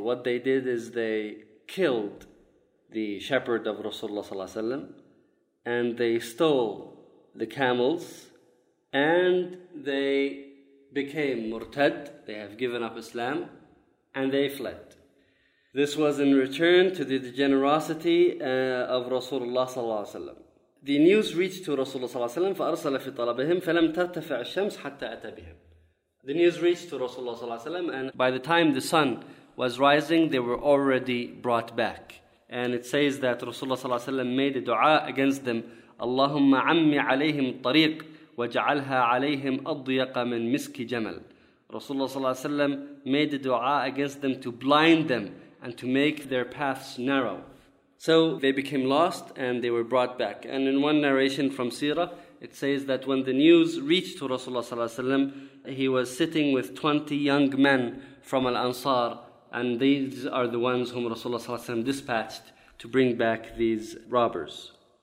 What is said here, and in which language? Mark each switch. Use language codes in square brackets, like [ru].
[en] What they did is they killed the shepherd of Rasulullah ﷺ, and they stole the camels, and they became murtad, they have given up Islam, and they fled. This was in return to the generosity of Rasulullah sallallahu alaihi wasallam. The news reached to Rasulullah sallallahu alaihi wasallam, [ar] فأرسل في طلبهم فلم ترتفع الشمس حتى أتى بهم. [en] The news reached to Rasulullah sallallahu alaihi wasallam, and by the time the sun was rising, they were already brought back. and it says that Rasulullah صلى الله عليه وسلم made a dua against them. [ar] اللهم عمي عليهم الطريق وجعلها عليهم أضيق من مسك جمل. [en] Rasulullah صلى الله عليه وسلم made a dua against them to blind them and to make their paths narrow. So they became lost and they were brought back. And in one narration from Sirah, it says that when the news reached to Rasulullah صلى الله عليه وسلم, he was sitting with 20 young men from Al-Ansar, and these are the ones whom Rasulullah صلى الله عليه وسلم dispatched to bring back these robbers.